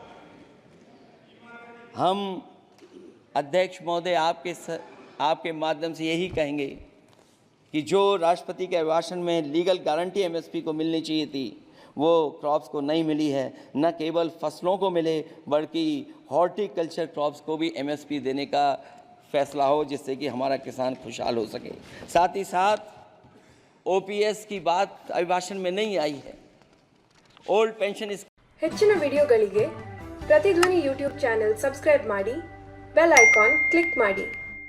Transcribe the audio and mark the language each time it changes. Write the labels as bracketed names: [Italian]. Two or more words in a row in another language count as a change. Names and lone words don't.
[Hindi] हम अध्यक्ष महोदय आपके माध्यम से यही कहेंगे कि जो राष्ट्रपति के अभिभाषण में [English] legal guarantee [Hindi] एमएसपी को मिलनी चाहिए थी, वो क्रॉप्स को नहीं मिली है। न केवल फसलों को मिले, बल्कि [English] horticulture crops [Hindi] को भी एमएसपी देने का फैसला हो, जिससे कि हमारा किसान खुशहाल हो सके। साथ ही साथ ओपीएस की बात अभिभाषण में नहीं आई है। [English] old pension [Kannada] ಹೆಚ್ಚಿನ ವಿಡಿಯೋಗಳಿಗೆ ಪ್ರತಿಧ್ವನಿ ಯೂಟ್ಯೂಬ್ [English] channel subscribe [Kannada] ಮಾಡಿ, [English] bell icon click [Kannada] ಮಾಡಿ।